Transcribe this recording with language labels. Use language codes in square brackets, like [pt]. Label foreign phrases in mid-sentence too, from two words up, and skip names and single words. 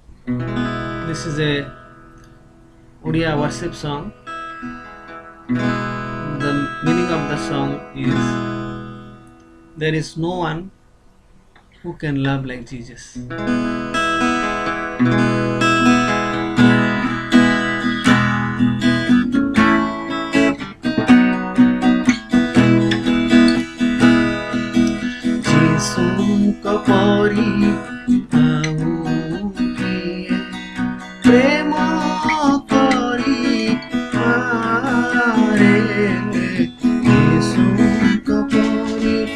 [en] This is a Odia worship song. The meaning of the song is there is no one who can love like Jesus. [or] ଯୀଶୁଙ୍କ ପରି ଆଉ କିଏ ପ୍ରେମ କରି ପାରେ ଯୀଶୁଙ୍କ ପରି